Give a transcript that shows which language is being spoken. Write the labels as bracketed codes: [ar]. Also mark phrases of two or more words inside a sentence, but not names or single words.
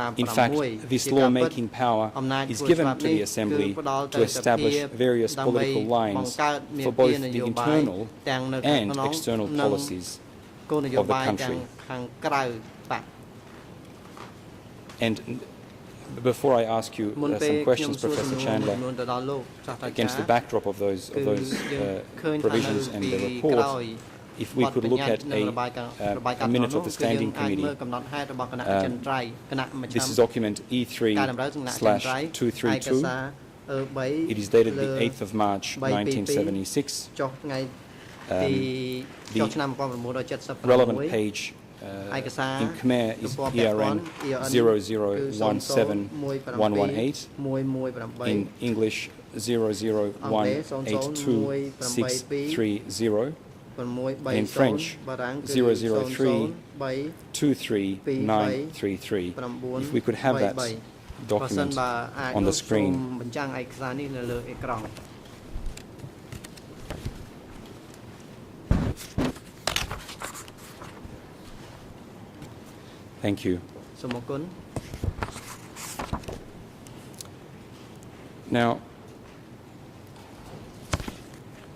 [en] In fact, 6 this law-making power is given to the Assembly to establish various political lines for both the internal and external policies [km] គោលនយោ [en] of the [km] បាយទាំង [en] country. [km] ខាងក្រៅបក [en] And before I ask you [km] មុនពេល [en] some [km] ខ្ញុំ [en] questions, [km] សួរសំ [en] Professor [km] ណួរ [en] Chandler, [km] មួយទៅដល់លោកសាស្ត្រាចារ្យ [en] against the backdrop of those [km] គឺយើងឃើញថា [en] provisions [km] នៅ [en] and [km] ពី [en] the [km] ក្រោ [en] report, [km] យ [en] if we [km] បទ [en] could [km] បញ្ [en] look [km] ញត្តិ [en] at [km] និងរបាយការណ៍ [en] a minute of the standing [km] គឺយើងអាច [en] committee. [km] មើលកំណត់ហេតុរបស់គណៈអចិន្ត្រៃយ៍គណៈមជ្ឈ [en] This is document [km] ការតម្រូវគណៈអចិន្ត្រៃយ៍ឯកសារ [en] E3/232. 3 It is dated the [km] លើ [en] 8th of March, [km] 1976 ចុះថ្ងៃទីចុះឆ្នាំ1976 [en] relevant page [km] ឯកសារ [en] in Khmer is [km] ទំព័រពាក់ព័ន្ធ [en] ERN 0017118, in English 001826330, in French 003-23933. If we could have that [km] បើសិន [en] document [km] បើអាច [en] on the [km] សូម [en] screen. [km] បញ្ចាំងឯកសារនេះនៅលើអេក្រង់ [en] Thank you. [km] សូមអរគុណ [en] Now,